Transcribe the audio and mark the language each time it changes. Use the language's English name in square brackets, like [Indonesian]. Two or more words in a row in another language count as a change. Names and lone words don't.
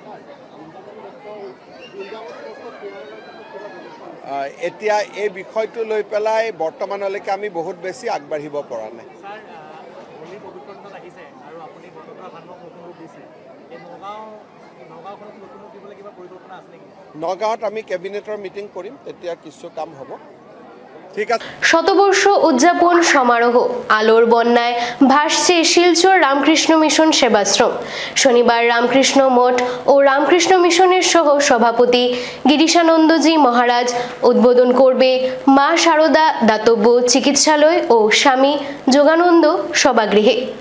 [Assamese] এতিয়া এই বিষয়টো লৈ পেলাই বৰ্তমানলৈকে আমি বহুত বেছি আগবাঢ়িব পৰা নাই। নগাঁৱত আমি [English] cabinetৰ meeting [Assamese] কৰিম, তেতিয়া কিছু কাম হ'ব। ঠিক আছে। [Bangla] শতবর্ষ উদযাপন সমারোহ, আলোর বন্যায় ভাসছে শিলচর রামকৃষ্ণ মিশন সেবাশ্রম। শনিবার রামকৃষ্ণ মঠ ও রামকৃষ্ণ মিশনের সহ সভাপতি গিরিশানন্দজি মহারাজ উদ্বোধন করবে মা শারদা দাতব্য চিকিৎসালয় ও স্বামী যোগানন্দ সভাগৃহে।